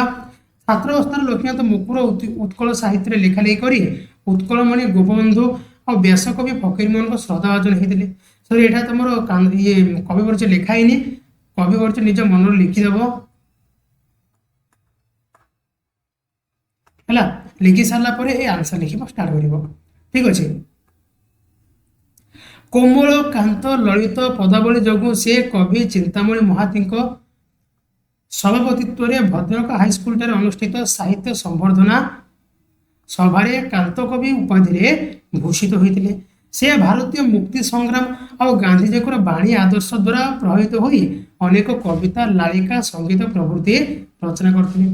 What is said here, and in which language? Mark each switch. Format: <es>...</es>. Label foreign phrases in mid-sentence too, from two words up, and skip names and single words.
<or>ଛାତ୍ରାବସ୍ଥାରେ ଲକ୍ଷ୍ମୀକାନ୍ତ ମୁକୁର ଉତ୍କଳ ସାହିତ୍ୟରେ ଲେଖାଲେଖି କରି ଉତ୍କଳମଣି ଗୋପବନ୍ଧୁ ଆଉ ବ୍ୟାସକବି ଫକୀରମୋହନଙ୍କ ଶ୍ରଦ୍ଧାଭାଜନ ହେଇଥିଲେ। ସରି ଏଇଟା ତମର କବି ପରିଚୟ ଲେଖା ହେଇନି, କବି ପରିଚୟ ନିଜ ମନରେ ଲେଖିଦେବ ହେଲା। ଲେଖି ସାରା ପରେ ଏଇ ଆନସର ଲେଖିବ ଷ୍ଟାର୍ଟ କରିବ। ଠିକ ଅଛି। କୋମଳ କାନ୍ତ ଲଳିତ ପଦାବଳୀ যোଗୁଁ ସେ କବି ଚିନ୍ତାମଣି ମହାନ୍ତିଙ୍କ ସଭାପତିତ୍ୱରେ ଭଦ୍ରକ ହାଇସ୍କୁଲଠାରେ ଅନୁଷ୍ଠିତ ସାହିତ୍ୟ ସମ୍ବର୍ଦ୍ଧନା ସଭାରେ କାନ୍ତକବି ଉପାଧିରେ ଭୂଷିତ ହୋଇଥିଲେ। ସେ ଭାରତୀୟ ମୁକ୍ତି ସଂଗ୍ରାମ ଆଉ ଗାନ୍ଧୀଜୀଙ୍କର ବାଣୀ ଆଦର୍ଶ ଦ୍ୱାରା ପ୍ରଭାବିତ ହୋଇ ଅନେକ କବିତା, ଲାଳିକା, ସଙ୍ଗୀତ ପ୍ରଭୃତି ରଚନା କରିଥିଲେ।</or>